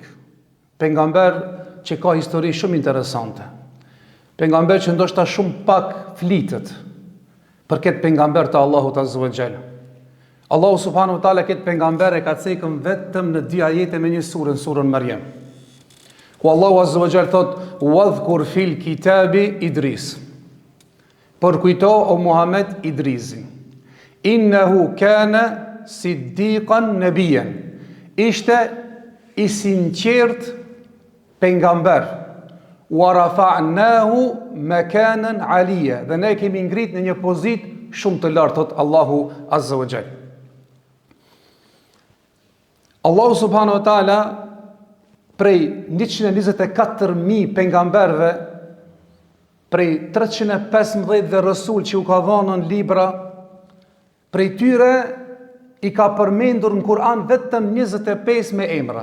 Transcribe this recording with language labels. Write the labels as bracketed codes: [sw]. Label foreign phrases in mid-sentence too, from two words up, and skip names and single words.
[sq] Pejgamber që ka histori shumë interesante. Pejgamber që ndoshta shumë pak flitet për këtë pejgamber të Allahut [ar] عز وجل. [sq] Allahu [ar] سبحانه وتعالى [sq] këtë pejgamber e ka cekën vetëm në 2 ajete me një surën Maryam. Ku Allahu [ar] عز وجل [sq] thot: [ar] "واذكر في الكتاب إدريس." [sq] Përkujto o Muhammed Idrisin. [ar] إنه كان صديقا نبيا. [sq] Ishte I sinqert pejgamber. [ar] ورفعناه مكانا عليا. [sq] Dhe ne kemi ngrit në një pozitë shumë të lartë, thot Allahu [ar] عز وجل. [sq] Allahu [ar] سبحانه وتعالى [sq] prej 124.000 pejgamberve, prej 315 dhe rësul që u ka dhënë në libra, prej tyre I ka përmendur në Kur'an vetëm 25 me emra.